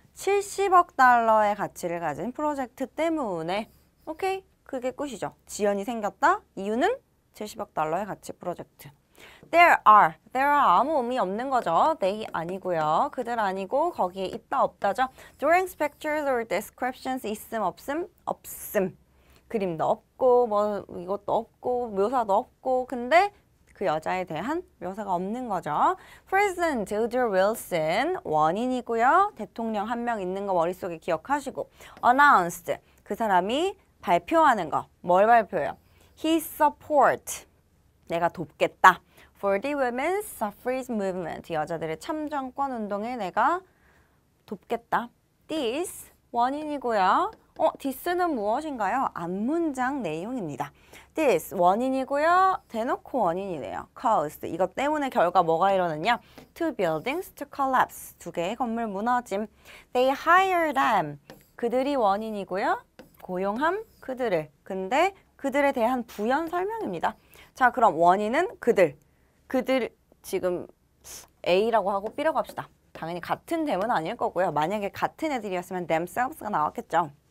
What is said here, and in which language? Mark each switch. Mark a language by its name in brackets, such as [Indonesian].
[Korean] 70억 달러의 가치를 가진 프로젝트 때문에 오케이? 그게 끝이죠. 지연이 생겼다. 이유는 70억 달러의 가치 프로젝트. [English] There are [Korean] 아무 의미 없는 거죠. They 아니고요. 그들 아니고 거기에 있다 없다죠. [English] Drawings, pictures or descriptions [Korean] 있음 없음? 없음. 그림도 없고 뭐 이것도 없고 묘사도 없고 근데 그 여자에 대한 묘사가 없는 거죠. President Woodrow Wilson 원인이고요. 대통령 한 명 있는 거 머릿속에 기억하시고 announced 그 사람이 발표하는 거. 뭘 발표해요? [English] He support [Korean] 내가 돕겠다. [English] For the women's suffrage movement [Korean] 여자들의 참정권 운동에 내가 돕겠다. This 원인이고요. this는 무엇인가요? 앞문장 내용입니다. This 원인이고요. 대놓고 원인이네요. Caused 이것 때문에 결과 뭐가 일어났냐? [English] Two buildings to collapse [Korean] 2개의 건물 무너짐. [English] They hire them [Korean] 그들이 원인이고요. 고용함 그들을. 근데 그들에 대한 부연 설명입니다. 자, 그럼 원인은 그들 지금 A라고 하고 B라고 합시다. 당연히 같은 대문 아닐 거고요. 만약에 같은 애들이었으면 themselves가 나왔겠죠.